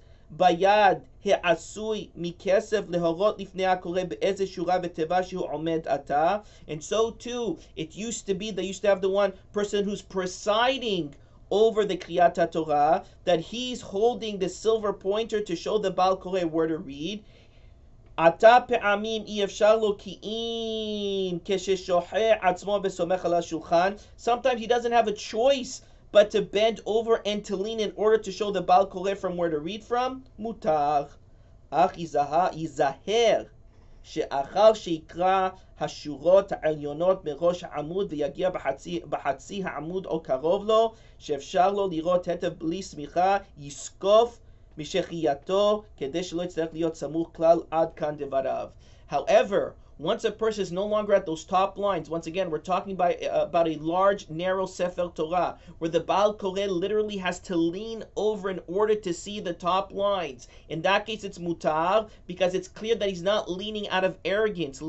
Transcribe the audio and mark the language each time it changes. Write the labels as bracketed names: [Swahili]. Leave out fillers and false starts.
[Hebrew] ביד העשוי מכסף להורות לפני הקורא באיזה שורה ותיבה שהוא עומד עתה. [English] And so too, they used to have the one person who's presiding over the Kriyat Torah, that he's holding the silver pointer to show the Baal Koreh where to read. [Hebrew] עתה פעמים אי אפשר לו כי אם כששוחה עצמו וסומך על השולחן. [English] Sometimes he doesn't have a choice but to bend over and to lean in order to show the Baal Koreh from where to read from. [Hebrew] Mutar. אך ייזהר שאחר שיקרא השורות העליונות מראש העמוד ויגיע בחצי העמוד או קרוב לו, שאפשר לו לראות היטב בלי סמיכה, יסקוף משחייתו כדי שלא יצטרך להיות סמוך כלל עד כאן דבריו. [English] However, once a person is no longer at those top lines, once again, we're talking about a large, narrow Sefer Torah, where the Baal Koreh literally has to lean over in order to see the top lines. In that case, it's mutar, because it's clear that he's not leaning out of arrogance.